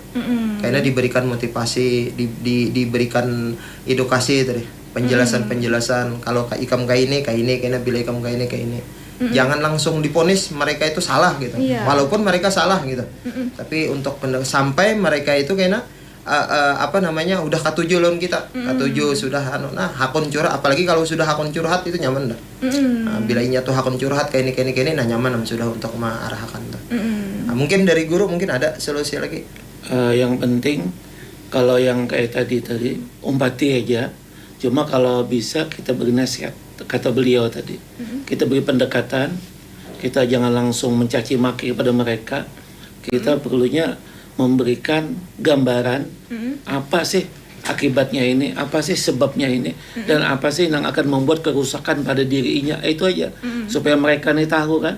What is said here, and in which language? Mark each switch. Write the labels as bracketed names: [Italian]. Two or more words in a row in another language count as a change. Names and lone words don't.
[Indonesian] Karena diberikan motivasi, diberikan edukasi tadi. Penjelasan kalau ikam kayak ini karena bila ikam kayak ini. Jangan langsung diponis mereka itu salah gitu. Walaupun mereka salah gitu. Tapi untuk sampai mereka itu karena apa namanya udah katuju lawan kita, katuju sudah nah hakun curhat, apalagi kalau sudah hakun curhat itu nyaman dah. [Banjar] Nah, bila inya tuh hakun curhat kayak ini nah nyaman sudah untuk mengarahkan tuh. [Indonesian] Nah, mungkin dari guru mungkin ada solusi lagi. Yang penting kalau yang kayak tadi umpati aja, cuma kalau bisa kita beri nasihat, kata beliau tadi, kita beri pendekatan, kita jangan langsung mencaci maki kepada mereka, kita perlunya memberikan gambaran apa sih akibatnya ini, apa sih sebabnya ini, dan apa sih yang akan membuat kerusakan pada dirinya, itu aja, supaya mereka nih tahu kan.